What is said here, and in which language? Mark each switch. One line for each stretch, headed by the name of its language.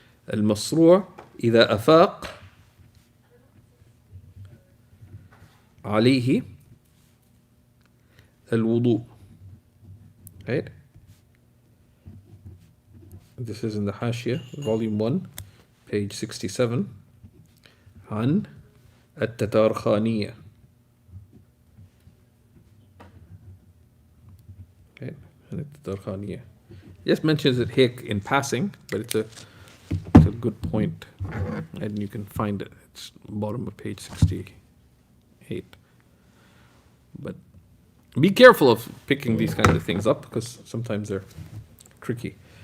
Arabic: Al-masru' إذا أفاق عليه الوضوء,
English: right? This is in the Hashia, volume 1, page 67,
Arabic: عن التتارخانية.
English: Okay,
Arabic: عن التتارخانية.
English: Just mentions it here in passing, but it's a good point, and you can find it. It's bottom of page 68. But be careful of picking these kinds of things up, because sometimes they're tricky.